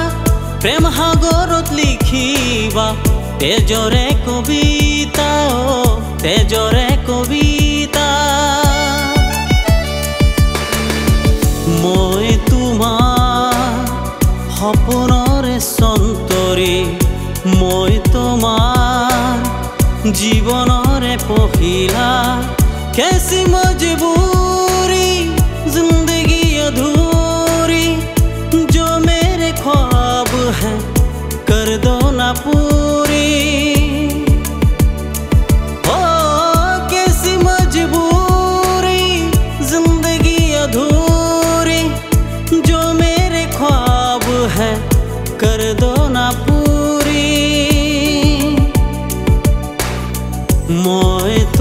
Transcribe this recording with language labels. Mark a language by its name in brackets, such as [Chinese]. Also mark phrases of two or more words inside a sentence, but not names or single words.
[Assamese] প্ৰেম সাগৰত লিখিবা তেজৰে কবিতা, তেজৰে কবিতা। মই তোমাৰ সপোনৰে সন্তৰী, মই তোমাৰ জীৱনৰে পহিলা। [Hindi] कैसी मजबूरी जिंदगी अधूरी, जो मेरे ख्वाब है कर दो ना पूरी। ओ कैसी मजबूरी जिंदगी अधूरी, जो मेरे ख्वाब है कर दो ना पूरी।